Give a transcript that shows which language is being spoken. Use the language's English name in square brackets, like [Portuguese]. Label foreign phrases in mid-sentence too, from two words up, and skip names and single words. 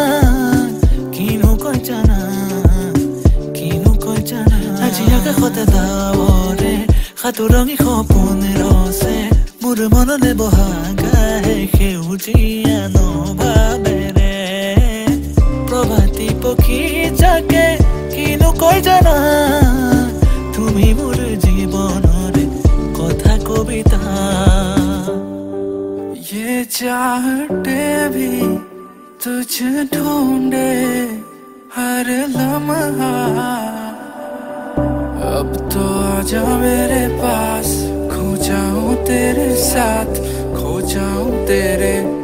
[Assamese] আজি আকাশতে ডাৱৰে সাতুৰঙি সপোন ৰচে মোৰ মনলে বহাগাহে সেউজীয়া নভাৱেৰে প্ৰভাতী পক্ষী যাকে কিনো কয় জানা তুমি মোৰ জীৱনৰ কথা কবিতা [Hindi] ये चाहते भी तुझे ढूंढे हर लम्हा अब तो आजा मेरे पास खो जाऊं तेरे साथ खो जाऊं तेरे